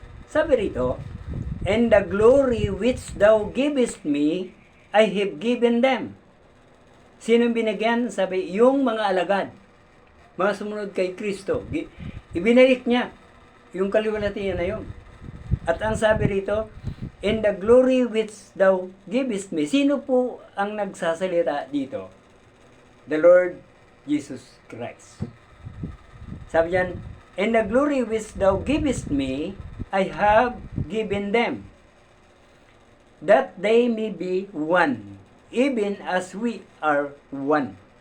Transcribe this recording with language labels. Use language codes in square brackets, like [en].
[tl] Sabi rito, [en] and the glory which thou givest me, I have given them. [tl] Sinong binigyan? Sabi, yung mga alagad, mga sumunod kay Kristo. Ibinalik niya yung kaluwalhatian na yun. At ang sabi rito, [en] and the glory which thou givest me. [tl] Sino po ang nagsasalita dito? [en] The Lord Jesus Christ. [tl] Sabi yan, [en] and the glory which thou givest me, I have given them, that they may be one, even as we are one.